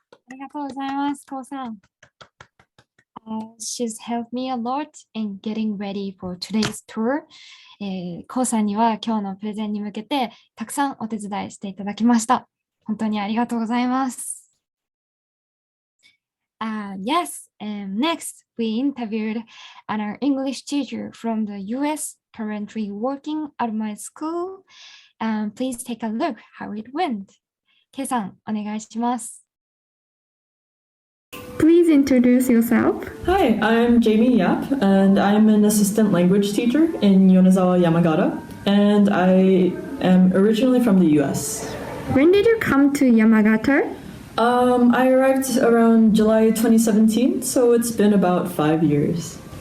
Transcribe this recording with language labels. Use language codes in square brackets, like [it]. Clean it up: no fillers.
[ja] ありがとうございます、こうさん。 [en] She's helped me a lot in getting ready for today's tour. [ja] こうさんには今日のプレゼンに向けてたくさんお手伝いしていただきました。本当にありがとうございます。 [en] Yes, and next we interviewed our English teacher from the US, currently working at my school. Please take a look how it went. [ja] ケイさん、お願いします。 [en] Please introduce yourself. Hi, I'm Jamie Yap, and I'm an assistant language teacher in Yonezawa, Yamagata, and I am originally from the US. When did you come to Yamagata? I arrived around July 2017, so it's been about 5 years.